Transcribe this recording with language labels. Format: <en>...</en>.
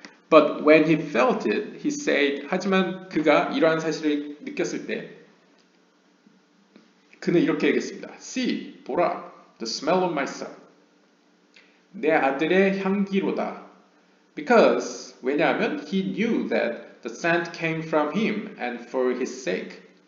<en>But when he felt it, he said.</en> <ko>하지만 그가 이러한 사실을 느꼈을 때 그는 이렇게 얘기했습니다.</ko> <en>See,</en> <ko>보라,</ko> <en>the smell of my son.</en> <ko>내 아들의 향기로다.</ko> <en>Because</en> <ko>왜냐하면</ko> <en>he knew that the scent came from him and for his sake.</en>